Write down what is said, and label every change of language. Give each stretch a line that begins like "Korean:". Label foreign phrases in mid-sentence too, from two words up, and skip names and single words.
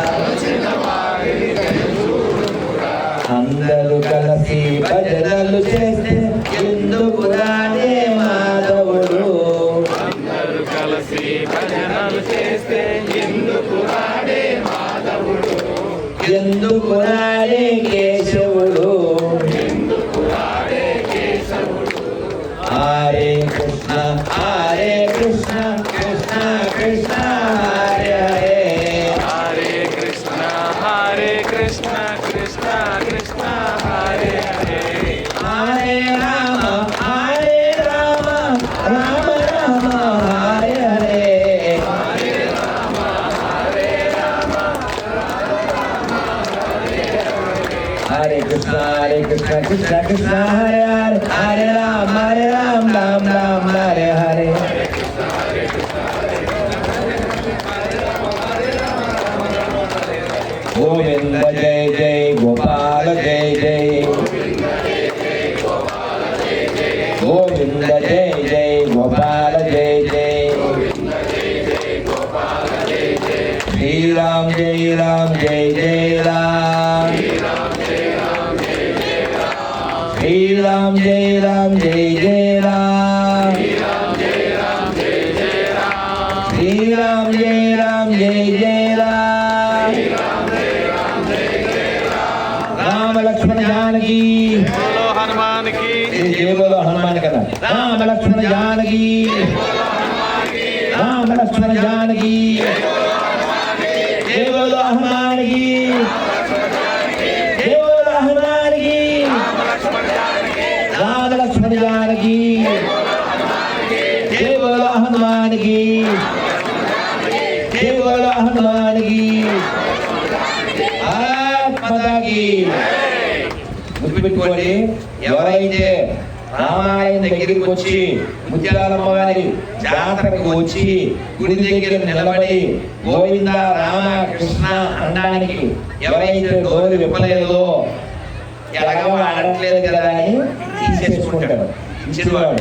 Telugu: అందరూ కలిసి భజనలు చేస్తే ఎందుకు రాడే మాధవుడు ఎందుకు రాడే కేశవుడు
Sanskrit: హరే కృష్ణ కృష్ణ కృష్ణ హరే హరే కృష్ణ కృష్ణ హరే హరే హరే రామ రామ రామ హరే హరే హరే కృష్ణ కృష్ణ కృష్ణ హరే హరే హరే రామ రామ రామ హరే హరే గోవింద జయ జయ గోపాల జయ జయ గోవింద జయ జయ గోపాల జయ జయ శ్రీరామ్ జయ రామ్ జయ జయ రామ్ శ్రీరామ్ జయ రామ్ జయ జయ రామ్ శ్రీరామ్ జయ రామ్ జయ జయ రామ్ రామ లక్ష్మణ जानकी
Hindi: बोलो हनुमान की जय बोलो हनुमान का राम लक्ष्मण जानकी राम लक्ष्मण जानकी जय बोलो हनुमान की जय बोलो हनुमान की राम लक्ष्मण जानकी जय बोलो हनुमान की जय बोलो हनुमान की ఆత్మకి.
Telugu: గుర్తుపెట్టుకోండి, ఎవరైతే రామాలయం దగ్గరికి వచ్చి ముత్యాలమ్మ వారి జాతరకు వచ్చి గుడి దగ్గర నిలబడి గోవింద రామ కృష్ణ అనడానికి ఎవరైతే నోరు విప్పలేదో, ఎలాగో ఆడట్లేదు కదా అని తీసేసుకుంటాడు ఇచ్చినవాడు.